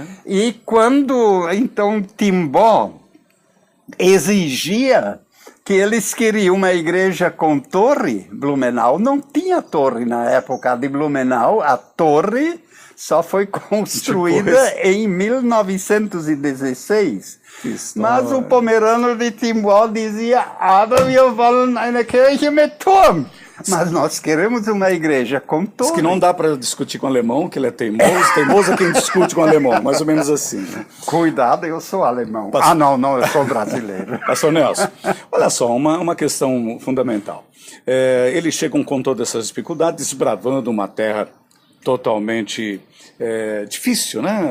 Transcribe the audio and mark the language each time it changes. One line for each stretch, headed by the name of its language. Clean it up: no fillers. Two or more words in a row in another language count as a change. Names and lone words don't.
Portuguese: E quando, então, Timbó exigia que eles queriam uma igreja com torre, Blumenau não tinha torre na época de Blumenau, a torre só foi construída em 1916. Mas o pomerano de Timbó dizia,
German: aber wir wollen eine Kirche mit Turm.
Portuguese: Mas nós queremos uma igreja com torre. Diz que não dá para discutir com o alemão, que ele é teimoso. Teimoso é quem discute com o alemão, mais ou menos assim. Né? Cuidado, eu sou alemão. Não, eu sou brasileiro. Pastor Nelson, olha só, uma questão fundamental. Eles chegam com todas essas dificuldades, desbravando uma terra totalmente difícil, né?